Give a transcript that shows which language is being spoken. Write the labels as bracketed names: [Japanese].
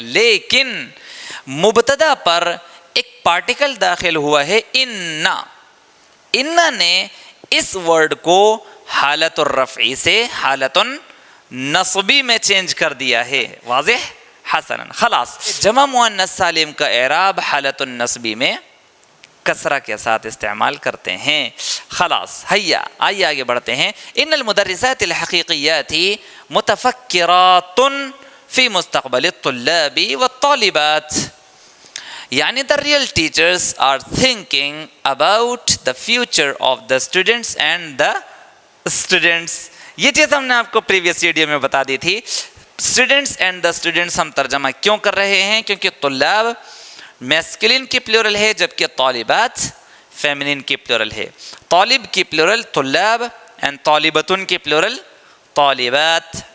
[Urdu] لیکن مبتدا پر ایک پارٹیکل داخل ہوا ہے ان نے اس ورڈ کو حالت الرفع سے حالت النصبی میں چینج کر دیا ہے. واضح؟ حسنا، خلاص جمع مؤنث سالم کا اعراب حالت النصبی میں کسرہ کے ساتھ استعمال کرتے ہیں. خلاص ہیا، آئیے آگے بڑھتے ہیں. [Arabic] ان المدرسات الحقیقیات متفکرات فی مستقبل الطلاب والطالبات، [English] یعنی the real teachers are thinking about the future of the students and the students. [Urdu] یہ چیز ہم نے آپ کو پریویس ویڈیو میں بتا دی تھی. [English] students and the students [Urdu] ہم ترجمہ کیوں کر رہے ہیں؟ کیونکہ طلاب میسکلین کی پلورل ہے جبکہ طالبات فیمنین کی پلورل ہے. طالب کی پلورل طلاب اینڈ طالبتن کی پلورل طالبات.